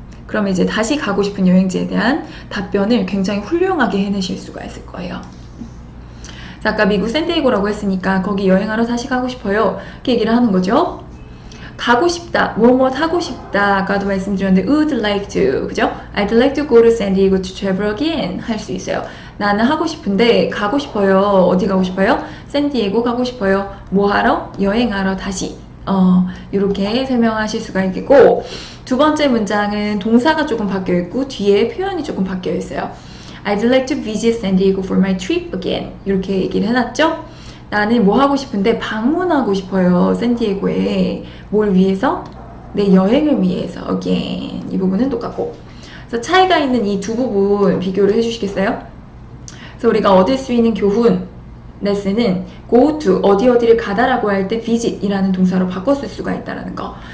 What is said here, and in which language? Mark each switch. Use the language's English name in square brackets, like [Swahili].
[Korean] 그러면 이제 다시 가고 싶은 여행지에 대한 답변을 굉장히 훌륭하게 해내실 수가 있을 거예요. 자, 아까 미국 샌디에고라고 했으니까 거기 여행하러 다시 가고 싶어요 이렇게 얘기를 하는 거죠. 가고 싶다, 뭐뭐 하고 싶다, 아까도 말씀드렸는데 [English] would like to, [Korean] 그죠? [English] I'd like to go to San Diego to travel again [Korean] 할 수 있어요. 나는 하고 싶은데 가고 싶어요. 어디 가고 싶어요? 샌디에고 가고 싶어요. 뭐 하러? 여행하러 다시. 이렇게 설명하실 수가 있겠고, 두 번째 문장은 동사가 조금 바뀌어 있고 뒤에 표현이 조금 바뀌어 있어요. [English] I'd like to visit San Diego for my trip again [Korean] 이렇게 얘기를 해놨죠? 나는 뭐 하고 싶은데 방문하고 싶어요. 샌디에고에. 뭘 위해서? 내 여행을 위해서. again. 이 부분은 똑같고. 그래서 차이가 있는 이 두 부분 비교를 해주시겠어요? 그래서 우리가 얻을 수 있는 교훈, 레슨은 go to, 어디를 가다라고 할 때 visit 이라는 동사로 바꿔 쓸 수가 있다는 거.